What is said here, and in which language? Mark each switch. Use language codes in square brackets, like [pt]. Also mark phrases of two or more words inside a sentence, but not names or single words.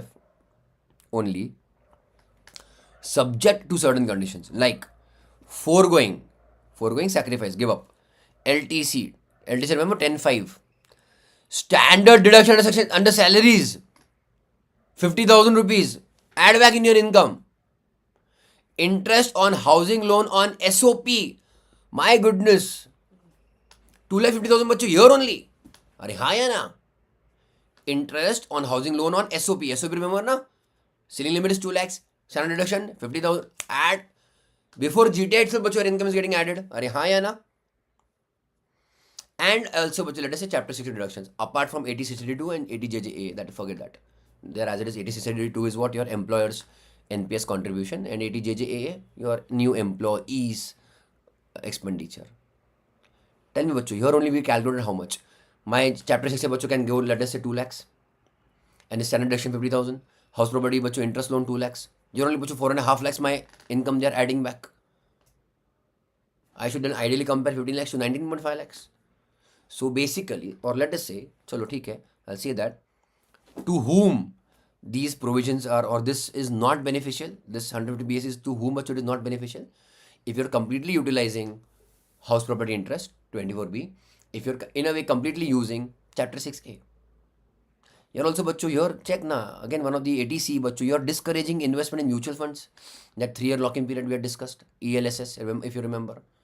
[en] only, subject to certain conditions like foregoing sacrifice, give up, LTC, remember 10.5, standard deduction under section under salaries, 50,000 rupees, add back in your income, interest on housing loan on SOP, my goodness, 2,50,000 बच्चों year only. [hi] अरे हाँ या ना? [en] Interest on housing loan on SOP. SOP remember ना? Ceiling limit is 2 lakhs. Standard deduction 50,000. Add before GTA itself, बच्चों your income is getting added. [hi] अरे हाँ या ना? [en] And also, बच्चों let us say chapter 60 deductions apart from 8062 and 80JJA. That forget that. There as it is 8062 is what your employer's NPS contribution, and 80JJA your new employees expenditure. Tell me बच्चों, here only we calculated how much. My chapter 6 [hi] से बच्चों [en] can go let us say 2 lakhs, and standard deduction 50,000. House property बच्चों interest loan 2 lakhs. Here only बच्चों 4.5 lakhs my income they are adding back. I should then ideally compare 15 lakhs to 19.5 lakhs. So basically, or let us say, [hi] चलो ठीक है, [en] I'll say that to whom these provisions are, or this is not beneficial, this 150 BS is to whom much it is not beneficial. If you're completely utilizing house property interest 24B, if you're in a way completely using chapter 6A. You're also बच्चों here check ना, again one of the 80C बच्चों, you're discouraging investment in mutual funds, that 3-year lock-in period we had discussed, ELSS if you remember.